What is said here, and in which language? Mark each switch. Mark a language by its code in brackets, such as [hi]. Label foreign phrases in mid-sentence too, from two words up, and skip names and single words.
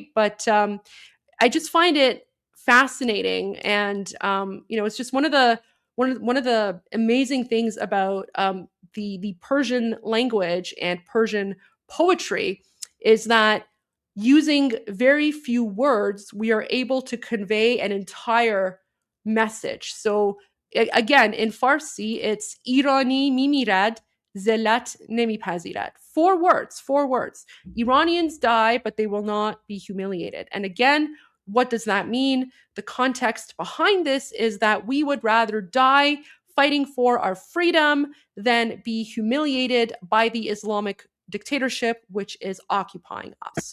[en] But I just find it fascinating, and it's just one of the amazing things about the Persian language and Persian poetry is that using very few words, we are able to convey an entire message. So again, in Farsi, it's [fa] ایرانی می‌میرد ذلت نمی‌پذیرد. [en] 4 words. Iranians die, but they will not be humiliated. And again, what does that mean? The context behind this is that we would rather die fighting for our freedom than be humiliated by the Islamic dictatorship, which is occupying us.